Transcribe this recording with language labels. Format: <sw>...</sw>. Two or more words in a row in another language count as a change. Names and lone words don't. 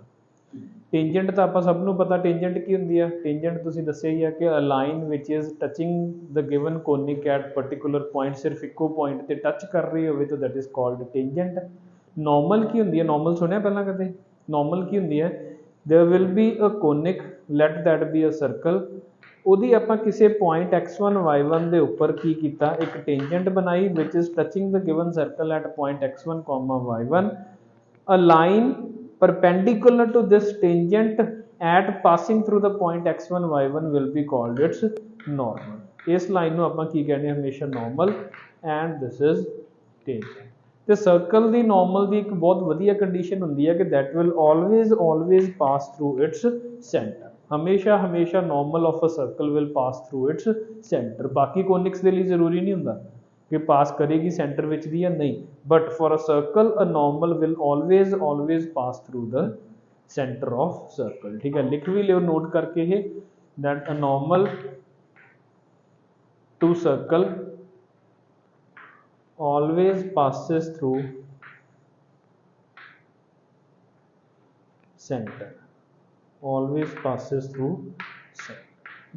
<pa>ਟੈਂਜੈਂਟ ਤਾਂ ਆਪ ਸਬਨੂੰ ਪਤਾ ਟੈਂਜੈਂਟ ਕੀ ਹੁੰਦੀ ਹੈ, ਟੈਂਜੈਂਟ ਤੁਸੀਂ ਦੱਸਿਆ ਹੀ ਹੈ ਕਿ</pa> <en>a line which is touching the given conic at particular point,</en> <pa>ਸਿਰਫ਼ ਇੱਕੋ ਪੁਆਇੰਟ ਤੇ ਟੱਚ ਕਰ ਰਹੀ ਹੋ ਤਾਂ</pa> <en>that is called tangent.</en> <pa>ਨਾਰਮਲ ਕੀ ਹੁੰਦੀ ਹੈ, ਨਾਰਮਲ ਸੁਣਿਆ ਪਹਿਲਾ ਕਦੇ? ਨਾਰਮਲ ਕੀ ਹੁੰਦੀ ਹੈ,</pa> <en>there will be a conic, let that be a circle,</en> <pa>ਉਹਦੀ ਆਪਾਂ ਕਿਸੇ ਪੁਆਇੰਟ x1 y1 ਦੇ ਉੱਪਰ ਕੀ ਕੀਤਾ, ਇੱਕ ਟੈਂਜੈਂਟ ਬਣਾਈ</pa> <en>which is touching the given circle at point</en> <pa>x1, y1,</pa> <en>a line perpendicular to this tangent at passing through the point x1 y1 will be called its normal।</en> <pa>ਇਸ ਲਾਈਨ ਨੂੰ ਆਪਾਂ ਕੀ ਕਹਿੰਦੇ ਹਮੇਸ਼ਾ</pa> <en>normal, and this is tangent।</en> <pa>ਤੇ ਸਰਕਲ ਦੀ ਨਾਰਮਲ ਦੀ ਇੱਕ ਬਹੁਤ ਵਧੀਆ ਕੰਡੀਸ਼ਨ ਹੁੰਦੀ ਹੈ ਕਿ</pa> <en>that will always pass through its center।</en> <pa>ਹਮੇਸ਼ਾ ਹਮੇਸ਼ਾ</pa> <en>normal of a circle will pass through its center.</en> <pa>ਬਾਕੀ ਕੌਨਿਕਸ ਕੇ ਲਿਏ ਜ਼ਰੂਰੀ ਨਹੀਂ ਹੁੰਦਾ ਕਿ ਪਾਸ ਕਰੇਗੀ ਸੈਂਟਰ ਵਿਚ ਦੀ ਯਾ ਨਹੀਂ,</pa> <en>but for a circle a normal will always pass through the center of circle.</en> <pa>ਠੀਕ ਹੈ, ਲਿਖ ਭੀ ਲਿਓ ਨੋਟ ਕਰਕੇ ਯੇ,</pa> <en>that a normal to circle always passes through center, always passes through center, ऑलवेज पासिस थ्रू सेंटर।</en>